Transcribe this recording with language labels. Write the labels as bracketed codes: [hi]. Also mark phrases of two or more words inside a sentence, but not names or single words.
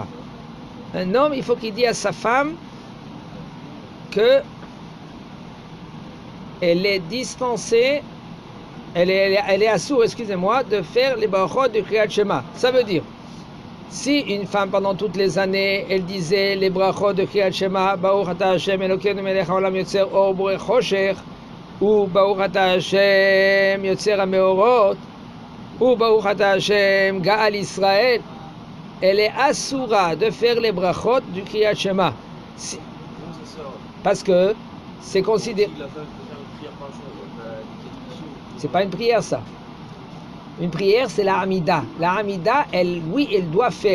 [fr] Un homme, il faut qu'il dise à sa femme que elle est dispensée, elle est assour, excusez-moi, de faire les brachot de Kriyat Shema. Ça veut dire, si une femme pendant toutes les années, elle disait les brachot de Kriyat Shema, [he] ברוך אתה השם אלוקינו מלך העולם יוצר אור בורא חושך, [fr] ou [he] ברוך אתה השם יוצר המאורות, [fr] ou [he] ברוך אתה השם גאל ישראל, [fr] elle est assoura de faire les brachot du Kriyat Shema. Parce que c'est considéré. C'est pas une prière, ça. Une prière, c'est la Hamida. La Hamida, elle, oui, elle doit faire.